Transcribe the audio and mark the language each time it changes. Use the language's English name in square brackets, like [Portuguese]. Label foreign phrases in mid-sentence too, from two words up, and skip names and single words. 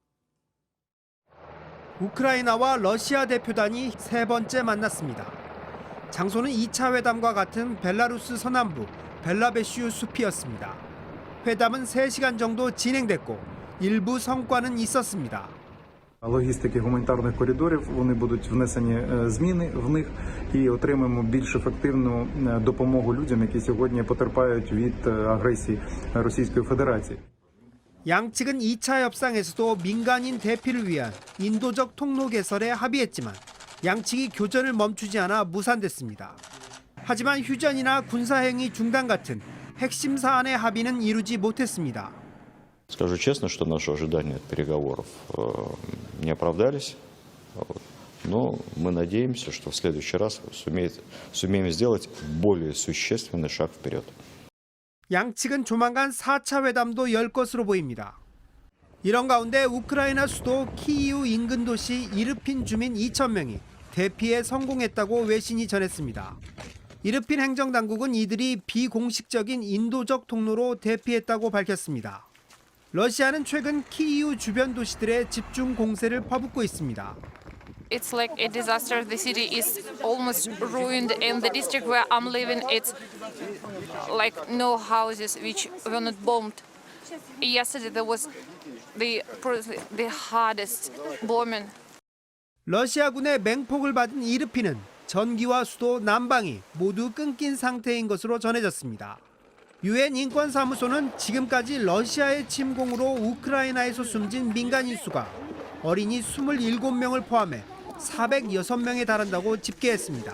[Korean] 우크라이나와 러시아 대표단이 세 번째 만났습니다. 장소는 2차 회담과 같은 벨라루스 서남부 벨라베슈 숲이었습니다. 회담은 3시간 정도 진행됐고 일부 성과는 있었습니다. [Ukrainian] Логістики гуманітарних коридорів, вони будуть внесені зміни в них і отримаємо більш ефективну допомогу людям, які сьогодні потерпають від агресії Російської Федерації. [Korean] 양측은 2차 협상에서도 민간인 대피를 위한 인도적 통로 개설에 합의했지만 양측이 교전을 멈추지 않아 무산됐습니다. 하지만 휴전이나 군사행위 중단 같은 핵심 사안의 합의는 이루지 못했습니다. [Russian] Скажу честно, что наши ожидания от переговоров не оправдались. Но мы надеемся, что в следующий раз сумеем сделать более существенный шаг вперед. [Korean] 양측은 조만간 4차 회담도 열 것으로 보입니다. 이런 가운데 우크라이나 수도 키이우 인근 도시 이르핀 주민 2,000명이 대피에 성공했다고 외신이 전했습니다. 이르핀 행정당국은 이들이 비공식적인 인도적 통로로 대피했다고 밝혔습니다. 러시아는 최근 키이우 주변 도시들의 집중 공세를 퍼붓고 있습니다. [English] It's like a disaster. The city is almost ruined, and the district where I'm living, it's like no houses which were not bombed. Yesterday there was the hardest bombing. [Korean] 러시아군의 맹폭을 받은 이르핀은 전기와 수도, 난방이 모두 끊긴 상태인 것으로 전해졌습니다. 유엔 인권사무소는 지금까지 러시아의 침공으로 우크라이나에서 숨진 민간인 수가 어린이 27명을 포함해 406명에 달한다고 집계했습니다.